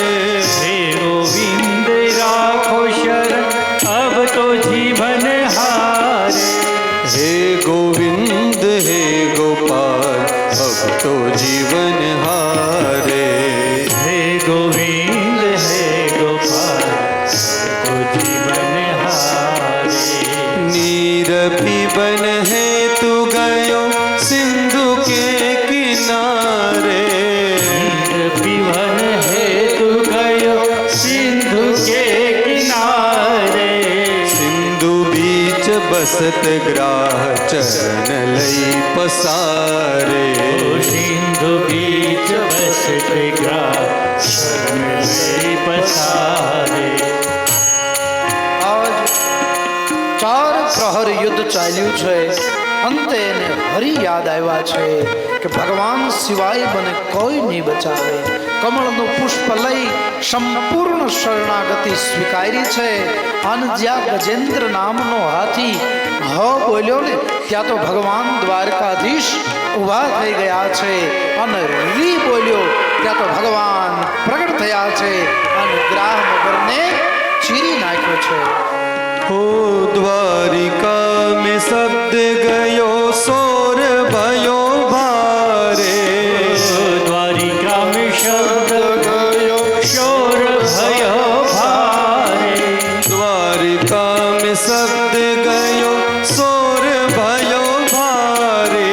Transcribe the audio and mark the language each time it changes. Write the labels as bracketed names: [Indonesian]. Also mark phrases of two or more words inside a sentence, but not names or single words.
[Hindi] हे गोविंद राखो शरण अब तो जीवन हारे. हे गोविंद हे गोपाल अब तो जीवन हारे. हे गोविंद हे गोपाल तो जीवन हारे. नीर पीबन है तू गयो सिंधु के किनारे. पीवन है तू गयो सिंधु के किनारे. सिंधु बीच बसत ग्राह चरण लई पसारे. सिंधु बीच बसत ग्राह शरण लई पसारे. [Gujarati] આજ 4 પ્રહર યુદ્ધ ચાલ્યું છે. અંતે એને હરિ યાદ આવ્યા છે કે ભગવાન સિવાય મને કોઈ નહીં બચાવે. કમળનું પુષ્પ લઈ સંપૂર્ણ શરણાગતિ સ્વીકારી છે. અને જ્યાં ગજેન્દ્ર નામનો હાથી હ બોલ્યો ને ત્યાં તો ભગવાન દ્વારકાધીશ ઊભા થઈ ગયા છે. અને રી બોલ્યો ત્યાં તો ભગવાન પ્રગટ થયા છે અને ગ્રાહ મગરને ચીરી નાખ્યો છે. [Hindi] हो द्वारिका में शब्द गयो सोर भयो भारे. द्वारिका में शब्द गयो शोर भयो भारे. द्वारिका में शब्द गयो सोर भयो भारे.